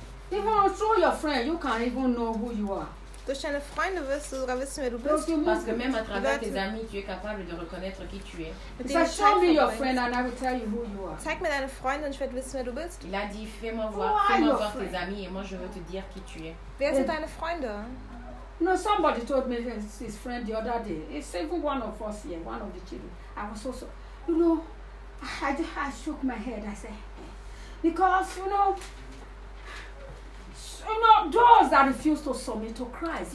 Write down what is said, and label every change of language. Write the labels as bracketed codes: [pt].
[en] Even through your friend, you can even know who you are. [de] Durch deine Freunde wirst du sogar wissen, wer du bist. [fr] Parce que même à travers tes amis, tu es capable de reconnaître qui tu es. [en] Show me your friend and I will tell you who you are. [de] Zeig mir deine Freunde und ich werde wissen, wer du bist. [fr] Il a dit, fais-moi voir tes amis et moi je veux te dire qui tu es. [de] Wer sind deine Freunde? [en] No, somebody told me his friend the other day. It's even one of us here, one of the children. I was also, you know, I shook my head. I said, because, you know, you know, those that refuse to submit to Christ,